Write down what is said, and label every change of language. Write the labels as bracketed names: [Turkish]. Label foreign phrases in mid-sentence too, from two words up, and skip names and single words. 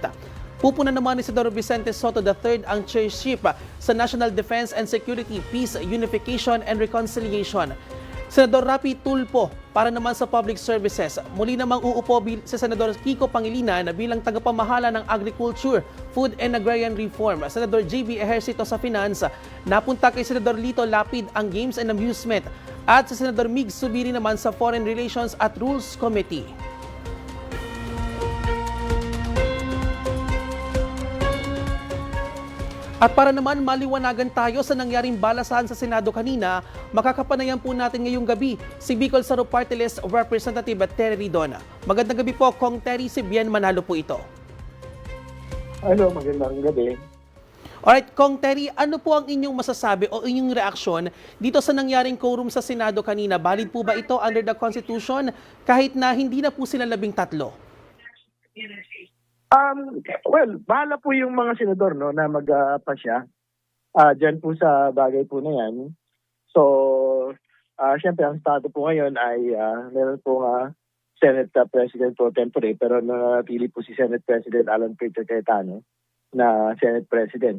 [Filipino] Pupuna naman ni Senador Vicente Soto III ang chairship sa National Defense and Security, Peace, Unification and Reconciliation. Senador Rapi Tulfo para naman sa Public Services. Muli namang uupo si Senador Kiko Pangilinan bilang tagapamahala ng Agriculture, Food and Agrarian Reform. Senador JB Ejercito sa Finance. Napunta kay Senador Lito Lapid ang Games and Amusement. At si Senador Mig Subiri naman sa Foreign Relations at Rules Committee. At para naman maliwanagan tayo sa nangyaring balasahan sa Senado kanina, makakapanayan po natin ngayong gabi si Bicol Saro Party List Representative Terry Ridon. Magandang gabi po, Kong Terry, si Bien Manalo po ito. Hello, magandang gabi. Alright, Kong Terry, ano po ang inyong masasabi o inyong reaksyon dito sa nangyaring quorum sa Senado kanina? Valid po ba ito [English] under the Constitution [Filipino] kahit na hindi na po sila 13? Well, bahala po yung mga senador no na magpasya diyan po sa bagay po na yan. So, syempre ang estado po ngayon ay meron po Senate President Pro Tempore pero nanatili po si Senate President Alan Peter Cayetano na Senate President.